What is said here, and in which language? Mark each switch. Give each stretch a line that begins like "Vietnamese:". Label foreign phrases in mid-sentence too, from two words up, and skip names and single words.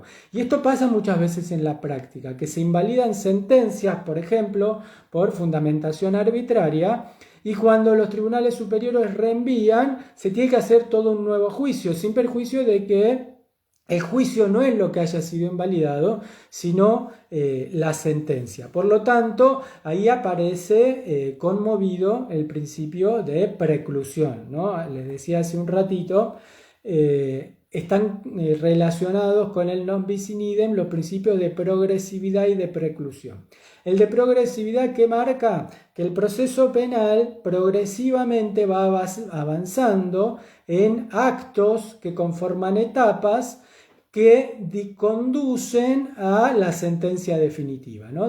Spanish: Y esto pasa muchas veces en la práctica, que se invalidan sentencias, por ejemplo, por fundamentación arbitraria, y cuando los tribunales superiores reenvían, se tiene que hacer todo un nuevo juicio, sin perjuicio de que El juicio no es lo que haya sido invalidado, sino la sentencia. Por lo tanto, ahí aparece conmovido el principio de preclusión, ¿no? Les decía hace un ratito, están relacionados con el
Latin: non bis in idem
Spanish: los principios de progresividad y de preclusión. El de progresividad, ¿qué marca? Que el proceso penal progresivamente va avanzando en actos que conforman etapas que conducen a la sentencia definitiva, ¿no?